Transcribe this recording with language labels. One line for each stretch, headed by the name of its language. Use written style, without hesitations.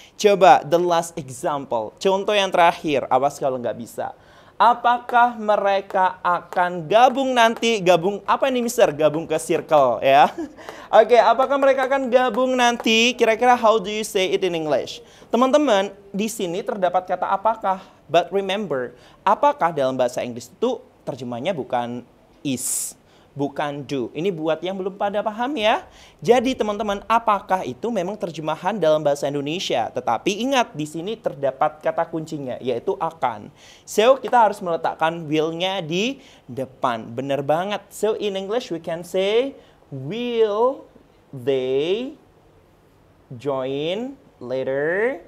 Indonesian: Coba
English: the last example,
Indonesian: contoh yang terakhir. Awas kalau nggak bisa. Apakah mereka akan gabung nanti? Gabung apa nih Mister? Gabung ke circle ya. Oke, apakah mereka akan gabung nanti?
English: Kira-kira how do you say it in English?
Indonesian: Teman-teman, di sini terdapat kata apakah.
English: But remember,
Indonesian: apakah dalam bahasa Inggris itu terjemahnya bukan is, bukan do. Ini buat yang belum pada paham ya. Jadi teman-teman, apakah itu memang terjemahan dalam bahasa Indonesia. Tetapi ingat, di sini terdapat kata kuncinya, yaitu akan. So, kita harus meletakkan will-nya di depan. Bener banget.
English: So, in English we can say, will they join later?